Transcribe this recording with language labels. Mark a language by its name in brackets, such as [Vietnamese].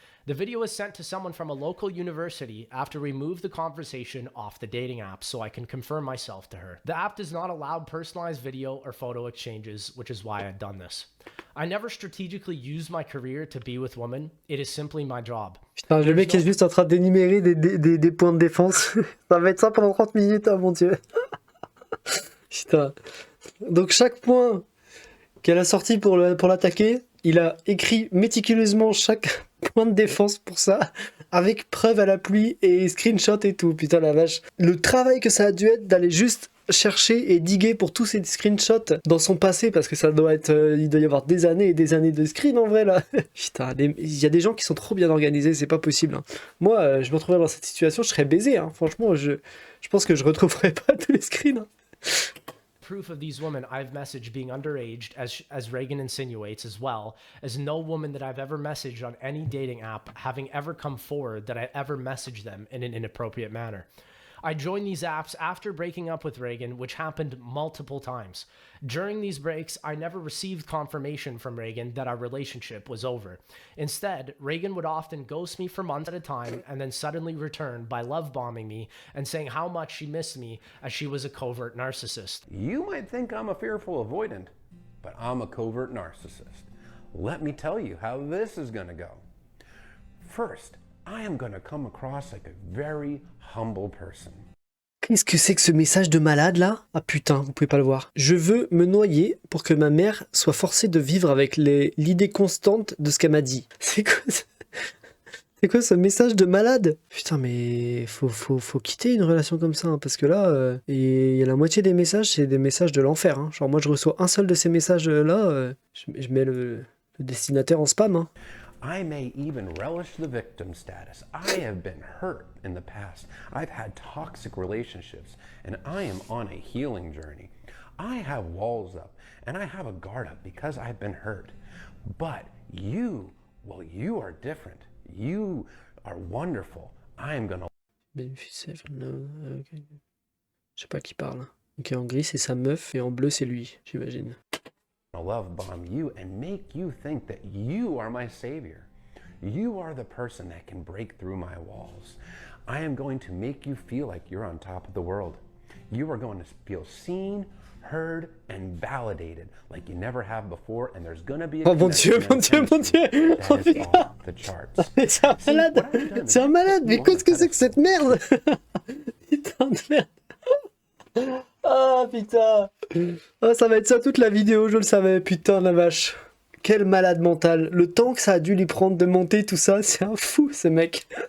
[English] The video was sent to someone from a local university after we moved the conversation off the dating app so I can confirm myself to her. The app does not allow personalized video or photo exchanges, which is why I've done this. I never strategically used my career to be with women. It is simply my job. [French] Putain, le mec est juste en train d'énumérer des points de défense. Ça va être ça pendant 30 minutes, oh mon dieu. Putain. Donc chaque point qu'elle a sorti pour l'attaquer, il a écrit méticuleusement chaque point de défense pour ça, avec preuve à la pluie et screenshot et tout. Putain la vache. Le travail que ça a dû être d'aller juste chercher et diguer pour tous ces screenshots dans son passé, parce que ça doit être, il doit y avoir des années et des années de screen en vrai là. Putain, il y a des gens qui sont trop bien organisés, c'est pas possible. Hein. Moi, je me retrouverais dans cette situation, je serais baisé. Hein. Franchement, je pense que je retrouverais pas tous les screens. Hein. [English] Proof of these women I've messaged being underage, as Reagan insinuates, as well as no woman that I've ever messaged on any dating app having ever come forward that I ever messaged them in an inappropriate manner. I joined these apps after breaking up with Reagan, which happened multiple times. During these breaks, I never received confirmation from Reagan that our relationship was over. Instead, Reagan would often ghost me for months at a time and then suddenly return by love bombing me and saying how much she missed me, as she was a covert narcissist. You might think I'm a fearful avoidant, but I'm a covert narcissist. Let me tell you how this is going to go. First, I am going to come across like a very humble person. [French] Qu'est-ce que c'est que ce message de malade là? Ah putain, vous pouvez pas le voir. Je veux me noyer pour que ma mère soit forcée de vivre avec l'idée constante de ce qu'elle m'a dit. C'est quoi ce message de malade? Putain, mais faut quitter une relation comme ça, hein, parce que là, il y a la moitié des messages, c'est des messages de l'enfer. Hein. Genre moi je reçois un seul de ces messages là, je mets le destinataire en spam. Hein. [English] I may even relish the victim status. I have been hurt in the past. I've had toxic relationships, and I am on a healing journey. I have walls up, and I have a guard up because I've been hurt. But you, well, you are different. You are wonderful. I am gonna... [French] Okay. Je sais pas qui parle. Ok, en gris c'est sa meuf, et en bleu c'est lui, j'imagine. [English] love bomb you and make you think that you are my savior. You are the person that can break through my walls. I am going to make you feel like you're on top of the world. You are going to feel seen, heard, and validated like you never have before, and there's going to be a connection [French] mon Dieu. [English] that is off the charts. [French] C'est un malade, c'est un malade, mais qu'est-ce que c'est que cette merde? Putain de merde. Ah putain. Oh, ça va être ça toute la vidéo, je le savais, putain de la vache. Quel malade mental. Le temps que ça a dû lui prendre de monter tout ça, c'est un fou ce mec.